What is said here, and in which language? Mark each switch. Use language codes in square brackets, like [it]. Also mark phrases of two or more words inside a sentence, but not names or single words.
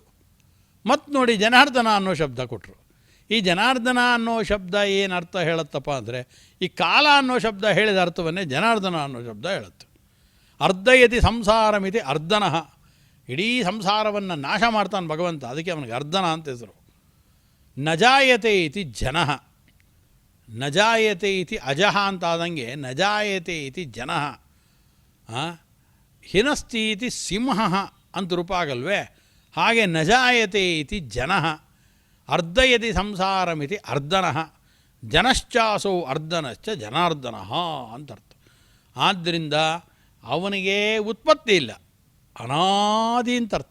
[kn] ಮತ್ತು ನೋಡಿ ಜನಾರ್ದನ ಅನ್ನೋ ಶಬ್ದ ಕೊಟ್ಟರು. ಈ ಜನಾರ್ದನ ಅನ್ನೋ ಶಬ್ದ ಏನು ಅರ್ಥ ಹೇಳುತ್ತಪ್ಪ ಅಂದರೆ, ಈ ಕಾಲ ಅನ್ನೋ ಶಬ್ದ ಹೇಳಿದ ಅರ್ಥವನ್ನೇ ಜನಾರ್ದನ ಅನ್ನೋ ಶಬ್ದ ಹೇಳುತ್ತೆ. [sa] ಅರ್ಧಯತಿ ಸಂಸಾರಮಿತಿ ಅರ್ಧನಃ, [kn] ಇಡೀ ಸಂಸಾರವನ್ನು ನಾಶ ಮಾಡ್ತಾನೆ ಭಗವಂತ, ಅದಕ್ಕೆ ಅವನಿಗೆ ಅರ್ಧನ ಅಂತ ಹೆಸರು. [sa] ನಜಾಯತೆ ಇತಿ ಜನಃ, ನಜಾಯತೆ ಇತಿ ಅಜಃ ಅಂತಾದಂಗೆ ನಜಾಯತೆ ಇತಿ ಜನಃ, ಹಿನಸ್ತಿ ಇತಿ ಸಿಂಹ [kn] ಅಂತ ರೂಪ ಆಗಲ್ವೇ, ಹಾಗೆ [sa] ನಜಾಯತೆ ಇತಿ ಜನಃ ಅರ್ಧಯತಿ ಸಂಸಾರಮಿತಿ ಅರ್ಧನಃ ಜನಶ್ಚಾಸೌ ಅರ್ಧನಶ್ಚ ಜನಾರ್ದನಃ [kn] ಅಂತ ಅರ್ಥ. ಆದ್ದರಿಂದ ಅವನಿಗೆ ಉತ್ಪತ್ತಿ ಇಲ್ಲ, ಅನಾದಿ ಅಂತ ಅರ್ಥ.